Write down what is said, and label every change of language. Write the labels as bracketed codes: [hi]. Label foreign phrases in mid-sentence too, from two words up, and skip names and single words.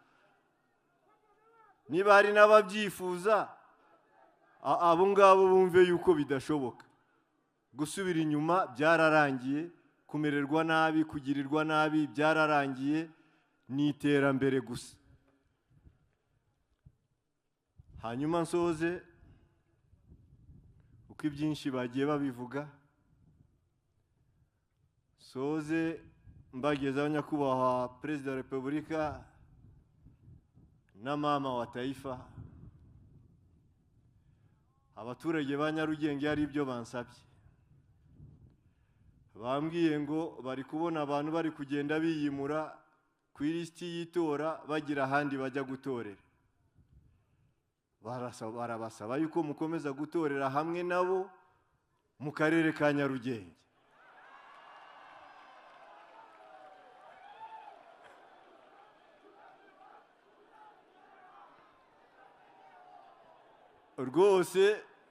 [rw] niba hari n'ababyifuza abo ngabo bumve yuko bidashoboka gusubira inyuma byararangiye kumererwa nabi kugirirwa nabi byararangiye ni iterambere gusa hanyuma nsoze uko ibyinshi bagiye babivuga soze mbagezaho nyakubahwa Perezida wa Repubulika na [sw] mama wa taifa [rw] abaturage ba Nyarugenge hari ibyo bansabye bambwiye ngo bari kubona abantu bari kugenda biyimura ku ilisiti y'itora bagira ahandi bajya gutorera barabasaba yuko mukomeza gutorera hamwe nabo mu karere ka Nyarugenge rwose